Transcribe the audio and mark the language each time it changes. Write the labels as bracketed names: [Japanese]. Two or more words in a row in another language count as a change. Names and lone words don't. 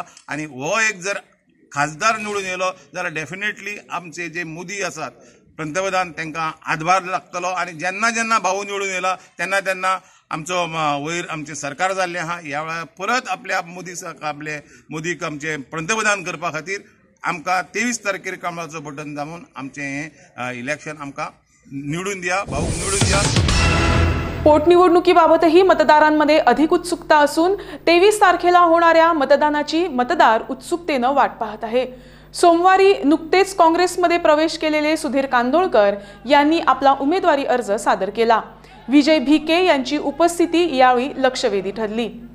[Konkani] आनी हो एक जर खासदार निवडून येयलो जाल्यार डेफिनेटली आमचे जे मोदी आसात पंतप्रधान तांकां हातभार लागतलो आनी जेन्ना भाऊ निवडून येयला तेन्ना आमचो वयर आमचें सरकार जाल्लें आहा। ह्या वेळार परत आपल्या मोदीक आमचे पंतप्रधान करपा खातीर आमकां 23 तारखेर कमळाचो बटन दामून आमचें हें इलेक्शन आमकां निवडून दिया, भाऊक निवडून दिया। [Marathi] पोटनिवडणुकीबाबतही मतदारांमध्ये अधिक उत्सुकता असून 23 तारखेला होणाऱ्या मतदानाची मतदार उत्सुकतेनं वाट पाहत आहे। सोमवारी नुकतेच काँग्रेसमध्ये प्रवेश केलेले सुधीर कांदोळकर यांनी आपला उमेदवारी अर्ज सादर केला। विजय भिके यांची उपस्थिती यावेळी लक्षवेधी ठरली।